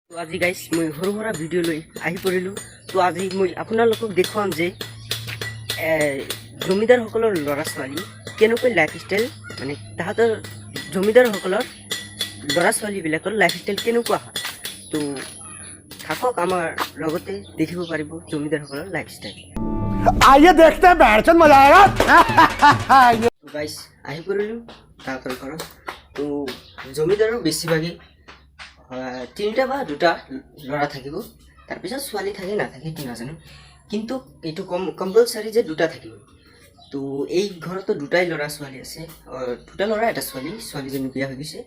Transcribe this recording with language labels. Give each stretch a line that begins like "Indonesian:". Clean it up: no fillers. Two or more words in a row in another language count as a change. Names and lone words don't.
Assamese: তো আজি গাইজ মই সৰু সুৰা ভিডিঅ' লৈ আহি পৰিলোঁ। তো আজি মই আপোনালোকক দেখুৱাম যে জমিদাৰসকলৰ ল'ৰা ছোৱালী কেনেকৈ লাইফষ্টাইল মানে তাহাঁতৰ জমিদাৰসকলৰ ল'ৰা ছোৱালীবিলাকৰ লাইফষ্টাইল কেনেকুৱা হয়। তো থাকক আমাৰ লগতে দেখিব পাৰিব জমিদাৰসকলৰ লাইফষ্টাইল।
Hindi: आइए देखते हैं बैठचंद मजा आएगा।
Assamese: তো গাইজ আহি পৰিলোঁ তাহাঁতৰ ঘৰত। তো জমিদাৰৰ বেছিভাগেই তিনিটা বা দুটা ল'ৰা থাকিব, তাৰপিছত ছোৱালী থাকে নাথাকে কি নাজানো, কিন্তু এইটো কম্পালচাৰী যে দুটা থাকিব। তো এই ঘৰতো দুটাই ল'ৰা ছোৱালী আছে, দুটা ল'ৰা এটা ছোৱালী, ছোৱালীজনী বিয়া হৈ গৈছে।